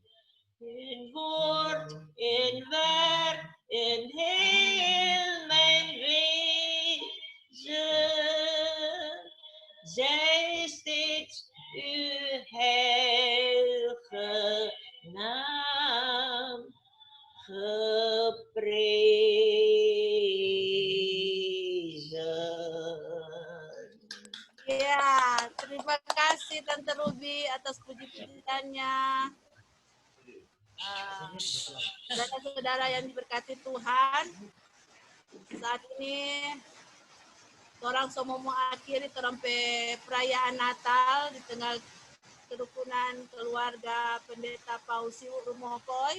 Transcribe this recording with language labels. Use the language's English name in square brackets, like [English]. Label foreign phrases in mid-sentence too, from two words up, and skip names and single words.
[Dutch] In woord, in werk, in heel mijn wezen, zij steeds uw heilige naam geprezen. [Indonesian] kasih Tante Ruby atas puji-pujiannya. Saudara-saudara yang diberkati Tuhan, saat ini orang semua mau akhiri perayaan Natal di tengah kerukunan keluarga Pendeta Paus Siwu Rumokoi.